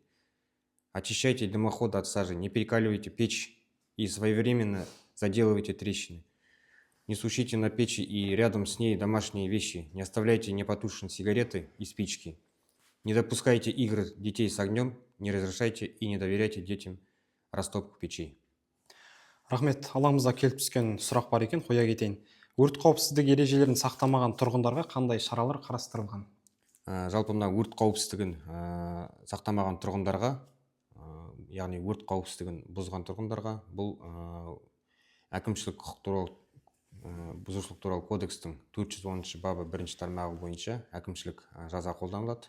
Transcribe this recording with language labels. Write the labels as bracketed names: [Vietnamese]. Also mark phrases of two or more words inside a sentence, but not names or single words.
[Russian] Очищайте дымоходы от сажи, не перекаливайте печь и своевременно заделывайте трещины. Не сушите на печи и рядом с ней домашние вещи. Не оставляйте непотушенные сигареты и спички. Не допускайте игр детей с огнем, не разрешайте и не доверяйте детям растопку печей. [Kazakh] Рахмет, алаңымызға келіп түскен сұрақ бар екен, қоя кетейін. Өрт қауіпсіздік ережелерін сақтамаған тұрғындарға қандай шаралар қарастырылған? Жалпы мына өрт қауіпсіздігін сақтамаған тұрғындарға, яғни өрт қауіпсіздігін бұзған тұрғындарға бұл әкімшілік құқық туралы бұзушылық туралы кодекстің 410 бабы 1 тармағы бойынша әкімшілік жаза қолданылады.